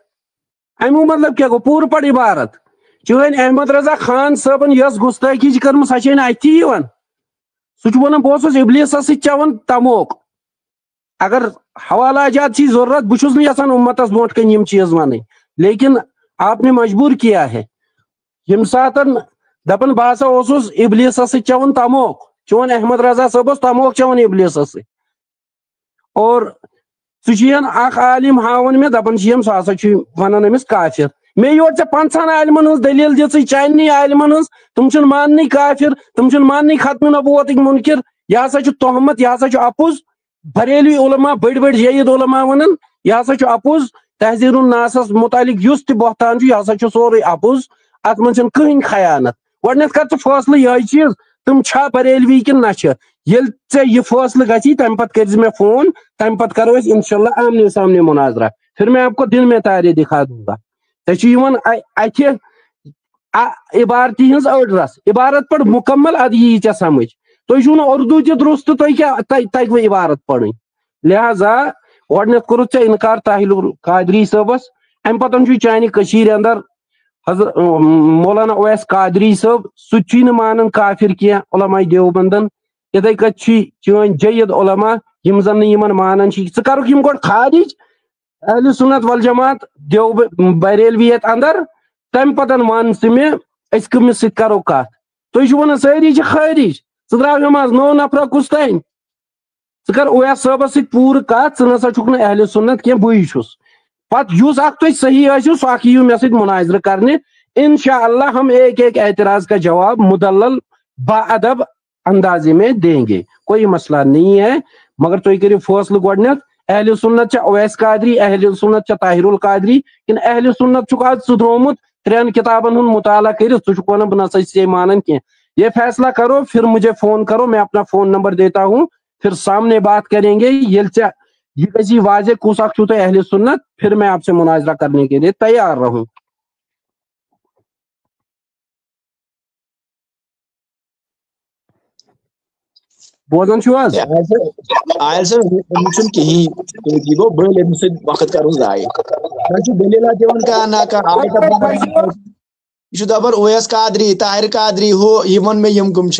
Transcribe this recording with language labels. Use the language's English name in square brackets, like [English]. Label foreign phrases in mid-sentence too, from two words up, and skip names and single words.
[Kashmiri] امیُک مطلب کیا گوٚو پوٗرٕ پٲٹھۍ عبارت. چٲنۍ احمد رضا خان صٲبن یۄس گُستٲخی چھِ کٔرمٕژ سۄ چھے نہٕ اَتھی یِوان. سُہ چھُ ونان بہٕ اوسُس ابلیٖسس سۭتۍ چٮ۪وان تموک. اگر حوالہ جات چھی ضرورت بہٕ چھُس نہٕ یژھان اُمتس برونٛٹھ کَنۍ یِم چیٖز وَنٕنۍ [Urdu] لیکن آپ نے مجبور کیا ہے. [Kashmiri] ییٚمہِ ساتن دپان بہٕ ہسا اوسُس ابلیٖسس سۭتۍ چٮ۪وان تموک چون احمد رضا صٲب اوس تموک چٮ۪وان ابلیٖسس سۭتۍ اور ژٕ چھُین اکھ عالم ہاوان مےٚ دپان چھِیم سُہ ہسا چھُ ونان أمِس کافر. مےٚ یورٕ ژےٚ 50 عالمن ہٕنٛز دٔلیٖل دِژٕے چاننٕے عالمن ہٕنٛز تِم چھِنہٕ ماننٕے کافر تِم چھِنہٕ ماننٕے ختمِ نبوتٕکۍ مُنکر. یہِ ہسا چھُ تہمت یہِ ہسا چھُ اپُز. بریلوی علما بٔڑۍ بٔڑۍ جید علما ونان یہِ ہسا چھُ اپُز. تحذیر الناسس متعلق یُس تہِ بہتان چھُ یہِ ہسا چھُ سورُے اپُز. اتھ منٛز چھنہٕ کٕہٕنۍ خیانت. گۄڈنیٚتھ کر ژٕ فٲصلہٕ یِہے چیٖز تِم چھا بریلوی کِنہٕ نہ چھِ. ییٚلہِ ژےٚ یہِ فٲصلہٕ گژھی تمہِ پتہٕ کٔرۍ زِ مےٚ فون تمہِ پتہٕ کرو أسۍ انشاءاللہ آمنے سامنے مناظرہ. [Urdu] پھر میں آپ کو دن میں تارے دکھا دوں گا. [Kashmiri] ژےٚ چھُ یِوان اتھِ عبارتی ہٕنٛز أڑ رس عبارت پڑھ مکمل ادٕ یی ژےٚ سمجھ. تُہۍ چھُو نہٕ اردو تہِ درست تُہۍ کیٛاہ تگوٕ عبارت پرٕنۍ. لہذا گۄڈنیٚتھ کوٚرُتھ ژےٚ انکار طاہر القادری صٲبس. امہِ پتہٕ چھُ چانہِ کٔشیٖرِ اندر حضرت مولانا اویس قادری صٲب سُہ تہِ چھُے نہٕ مانان کافر کینٛہہ علماء دیوبندن. یِتھے کٔٹھۍ چھُے چٲنۍ جید علما یِم زن نہٕ یِمن مانان چھِ. ژٕ کرُکھ یِم گۄڈٕ خارج اہل سنت والجماعت بریلویت اندر تمہِ پتہٕ ون ژٕ مےٚ أسۍ کٔمِس سۭتۍ کرو کتھ. تُہۍ چھِو ونان سٲری چھِ خٲرج. ژٕ درٛاو منٛز 9 نفرا کُس تانۍ. ژٕ کر اویس صٲبس سۭتۍ پوٗرٕ کتھ ژٕ نسا چھُکھ نہٕ اہل سنت کینٛہہ بٕے چھُس. پتہٕ یُس اکھ تُہۍ صحیح ٲسِو سُہ اکھ یِیِو مےٚ سۭتۍ مناظرٕ کرنہِ. [Urdu] انشاءاللہ ہم ایک ایک اعتراض کا جواب مدلل با ادب اندازے میں دیں گے. کوئی مسئلہ نہیں ہے مگر [Kashmiri] تُہۍ کٔرِو فٲصلہٕ گۄڈنیٚتھ اہل سنت چھا اویس قادری اہل سنت چھا طاہر القادری کِنہٕ اہل سنت چھُکھ آز ژٕ درٛومُت 3 کتابن ہُنٛد مطالعہ کٔرِتھ ژٕ چھُکھ ونان بہٕ نسا چھُس مانان کینٛہہ. [Urdu] یہ فیصلہ کرو پھر مجھے فون کرو میں اپنا فون نمبر دیتا ہوں پھر سامنے بات کریں گے. [Kashmiri] ییٚلہِ ژےٚ یہ گژھی واضح کُس اکھ چھُو تۄہہِ اہل سنت [Urdu] پھر میں آپ سے مناظرہ کرنے کے لیے تیار رہوں. [Kashmiri] بوزان چھُو حظ. عادل صٲب چھُنہٕ کِہیٖنۍ یہِ گوٚو بٔلۍ أمِس سۭتۍ وقت کرُن ضایع. وۄنۍ چھُ دٔلیٖلا دِوان کانٛہہ نہ کانٛہہ یہِ چھُ دپان اویس قادری طاہر قادری ہُہ یہِ ووٚن مےٚ یِم کٕم چھِ.